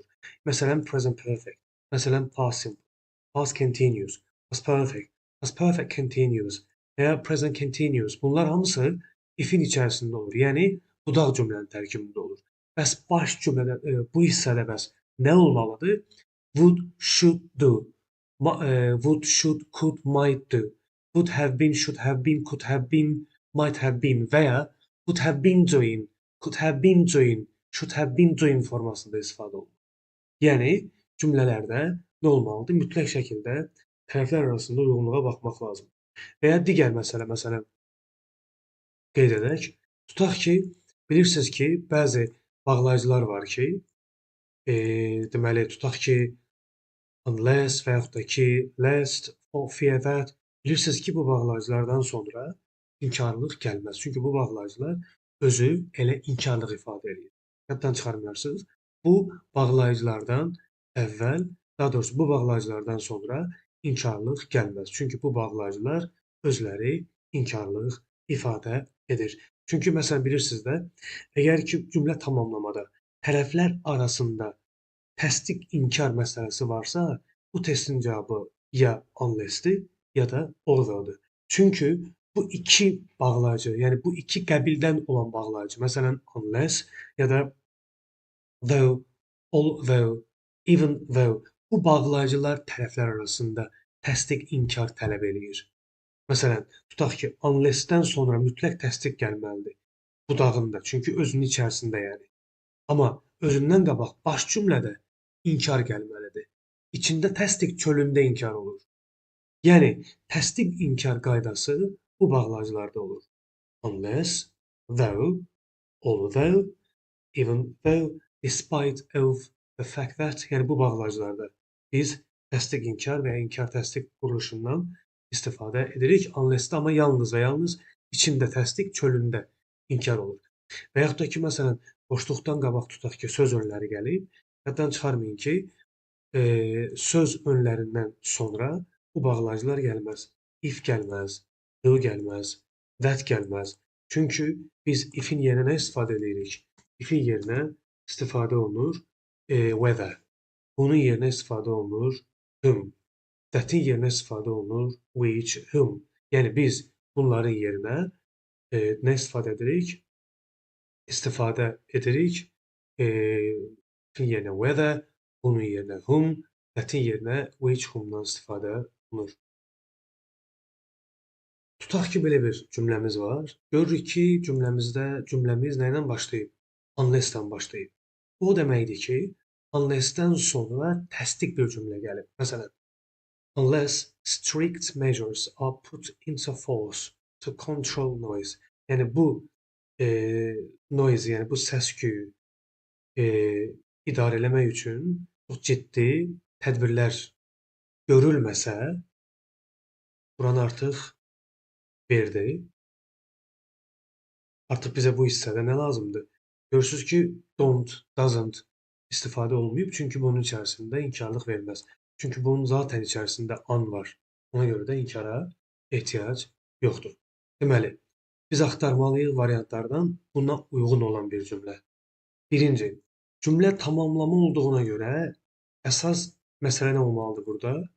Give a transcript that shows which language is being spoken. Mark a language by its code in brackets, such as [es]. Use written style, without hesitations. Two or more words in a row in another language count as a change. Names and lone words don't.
[az] Məsələn, [en] present perfect. [az] Məsələn, [en] past simple, past continuous, past perfect, past perfect continuous [az] və ya [en] present continuous. [az] Bunlar hamısı ifin içərisində olur. Yəni budaq cümlənin tərkibində olur. Bəs baş cümlədə bu hissədə bəs nə olmalıdır? [en] Would, should do. Would, should, could, might do. Would have been, should have been, could have been, might have been [az] və ya [en] would have been doing, could have been doing, should have been doing [az] formasında istifadə olunur. Yəni cümlələrdə nə olmalıdır? Mütləq şəkildə tərəflər arasında uyğunluğa baxmaq lazımdır. Və ya digər məsələ, məsələn, qeyd edək. Tutaq ki, bilirsiniz ki, bəzi bağlayıcılar var ki, deməli, tutaq ki, unless və yaxud da ki, [en] lest, for fear that. [az] Bilirsiniz ki, bu bağlayıcılardan sonra inkarlıq gəlməz. Çünki bu bağlayıcılar özü elə inkarlıq ifadə edir. Yaddan çıxarmayarsınız. Bu bağlayıcılardan əvvəl, daha doğrusu bu bağlayıcılardan sonra inkarlıq gəlməz. Çünki bu bağlayıcılar özləri inkarlıq ifadə edir. Çünki məsələn bilirsiniz də, əgər ki cümlə tamamlamada tərəflər arasında təsdiq inkar məsələsi varsa, bu testin cavabı ya unless-dir, ya da or-dur. Çünki bu iki bağlayıcı, yəni bu iki qəbildən olan bağlayıcı, məsələn unless ya da [en] though, although, even though [az] bu bağlayıcılar tərəflər arasında təsdiq inkar tələb eləyir. Məsələn, tutaq ki, unless-dən sonra mütləq təsdiq gəlməlidir budağında, çünki özünün içərisində yəni. Amma özündən qabaq baş cümlədə inkar gəlməlidir. İçində təsdiq, çölündə inkar olur. Yəni təsdiq inkar qaydası bu bağlayıcılarda olur. [en] Unless, though, although, even though, despite of, the fact that, [az] yəni bu bağlayıcılarda biz təsdiq inkar və ya inkar təsdiq quruluşundan istifadə edirik. Unless-də amma yalnız və yalnız içində təsdiq, çölündə inkar olur. Və yaxud da ki, məsələn, boşluqdan qabaq tutaq ki, söz önləri gəlib. Yaddan çıxarmayın ki, söz önlərindən sonra bu bağlayıcılar gəlməz. If gəlməz, do gəlməz, that gəlməz. Çünki biz ifin yerinə nə istifadə edirik? Ifin yerinə istifadə olunur whether. Bunun yerinə istifadə olunur whom. That-in yerinə istifadə olunur [en] which, whom. [az] Yəni biz bunların yerinə nə istifadə edirik? İstifadə edirik ifin yerinə whether, bunun yerinə whom, that-in yerinə which, whom-dan istifadə olunur. Tutaq ki, belə bir cümləmiz var. Görürük ki, cümləmiz nə ilə başlayıb? Unless-dən başlayıb. O deməkdir ki, unless-dən sonra təsdiq bir cümlə gəlib. Məsələn, [en] unless strict measures are put into force to control noise. [az] Yəni bu e, noise, yəni bu səs-küyü e, idarə eləmək üçün çox ciddi tədbirlər görülməsə, buranı artıq verdi. Artıq bizə bu hissədə nə lazımdır? Görürsüz ki, [en] don't, doesn't [az] istifadə olunmayıb, çünki bunun içərisində inkarlıq verməz. Çünki bunun zaten içərisində an var. Ona görə də inkara ehtiyac yoxdur. Deməli, biz axtarmalıyıq variantlardan buna uyğun olan bir cümlə. Birinci, cümlə tamamlama olduğuna görə əsas məsələ nə olmalıdır burada?